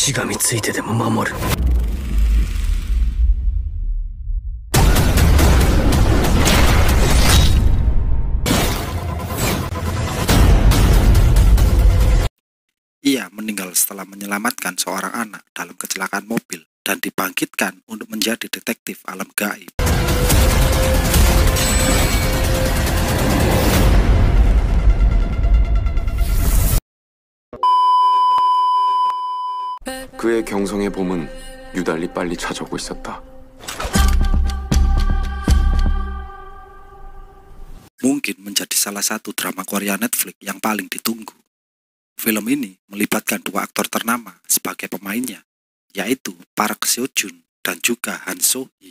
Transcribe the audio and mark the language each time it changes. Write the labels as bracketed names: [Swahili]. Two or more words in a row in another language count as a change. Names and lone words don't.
[Indonesian] Ia meninggal setelah menyelamatkan seorang anak dalam kecelakaan mobil dan dibangkitkan untuk menjadi detektif alam gaib. [Korean] 그의 경성의 봄은 유달리 빨리 찾아오고 있었다. [Indonesian] Mungkin menjadi salah satu drama Korea Netflix yang paling ditunggu. Film ini melibatkan dua aktor ternama sebagai pemainnya, yaitu Park Seo Joon dan juga Han So Hee.